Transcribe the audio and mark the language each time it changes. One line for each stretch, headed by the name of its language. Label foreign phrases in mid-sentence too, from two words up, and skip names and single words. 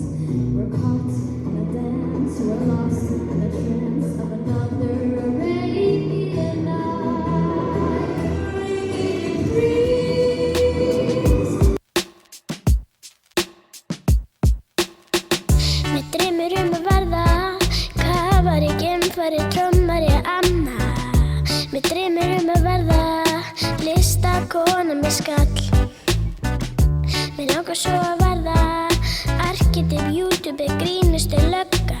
English: We're caught in a dance, we're lost in the trance of another Arabian night. Breeze.
Icelandic: Mig dreymir að verða kafari, geimfari, trommari, amma. Mig dreymir að verða listakona með skall. Mig langar svo að verða arkitekt, YouTube, grínustu lögga.